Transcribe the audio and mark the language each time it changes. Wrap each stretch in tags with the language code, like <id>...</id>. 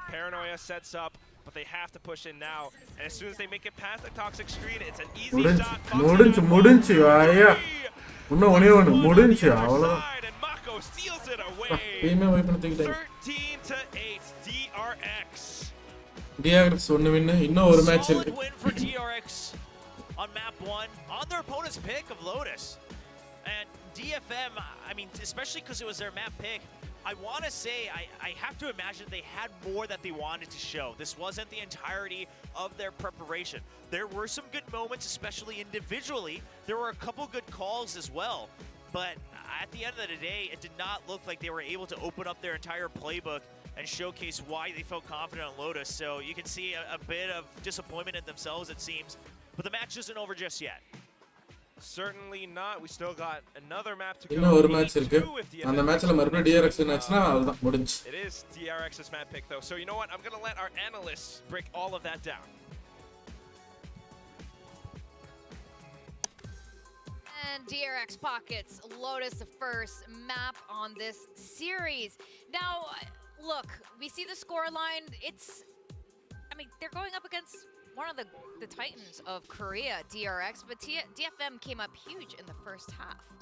<en>Paranoia sets up, but they have to push in now. And as soon as they make it past the toxic screen, it's an easy shot.</en> <ta>முடிஞ்சு ஐயா. இன்னும் ஒண்ணே ஒண்ணு முடிஞ்சு அவ்வளவுதான்.</ta> <en>And Mako steals it away.</en> <ta>டீமே vibe பண்ணி தூக்கிட்டாங்க.</ta> <en>13-8 DRX.</en> <ta>DRX ஒன்னு வின் இன்னும் ஒரு மேட்ச் இருக்கு.</ta> <en>Solid win for DRX on map 1 on their opponent's pick of Lotus. And DFM, I mean, especially because it was their map pick, I want to say, I have to imagine they had more that they wanted to show. This wasn't the entirety of their preparation. There were some good moments, especially individually. There were a couple good calls as well. But at the end of the day, it did not look like they were able to open up their entire playbook and showcase why they felt confident on Lotus. So you can see a bit of disappointment in themselves, it seems. But the match isn't over just yet. Certainly not. We still got another map to go.</en> <ta>இன்னும் ஒரு match இருக்கு. அந்த மேட்ச்ல மறுபடியும் DRX மேட்ச்னா அவ்வளவுதான் முடிஞ்சு.</ta> <en>It is DRX's map pick though. So you know what? I'm going to let our analysts break all of that down. And DRX pockets Lotus the first map on this series. Now, look, we see the scoreline. They're going up against one of the titans of Korea, DRX, but DFM came up huge in the first half.</en>